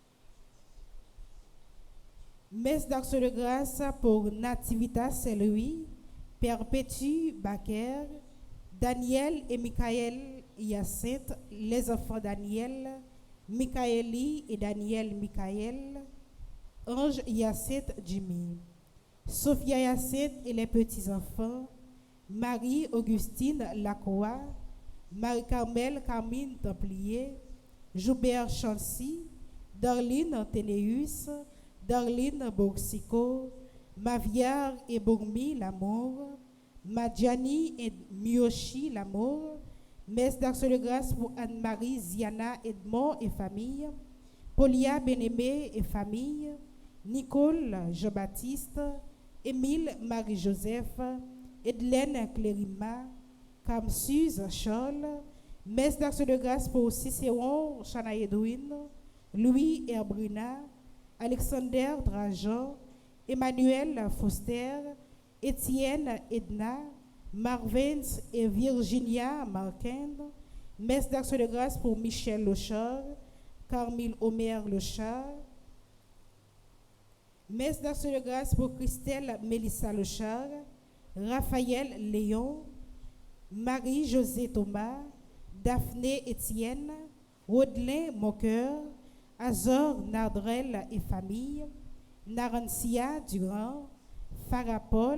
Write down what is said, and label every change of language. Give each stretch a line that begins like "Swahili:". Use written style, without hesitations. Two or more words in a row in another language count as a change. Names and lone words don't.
French: Messe d'action de grâce pour Nativita Saint-Louis, Perpétue Baker, Daniel et Michael Hyacinthe, les enfants Daniel, Michaeli et Daniel Michael, Ange Hyacinthe Jimmy, Sophia Hyacinthe et les petits-enfants, Marie-Augustine Lacroix, Marie-Carmel Carmine Templier, Joubert Chancy, Darline Ténéus, Darline Boursico, Maviar et Bourmi Lamour, Madjani et Miyoshi Lamour, messe d'action de grâce pour Anne-Marie Ziana Edmond et famille, Paulia Benémé et famille, Nicole Jean-Baptiste, Émile Marie-Joseph, Edlène Clérima, Kamsuz Charles, messe d'action de grâce pour Cicéron Chana Edwin, Louis Herbrina, Alexander Drajan, Emmanuel Foster, Étienne Edna, Marvins et Virginia Marquin, messe d'action de grâce pour Michel Lochard, Carmille Omer Lochard, messe d'action de grâce pour Christelle Mélissa Lochard, Raphaël Léon, Marie-Josée Thomas, Daphné Étienne, Rodelin Moqueur, Azor Nardrel et famille, Narancia Durand, Farah Paul,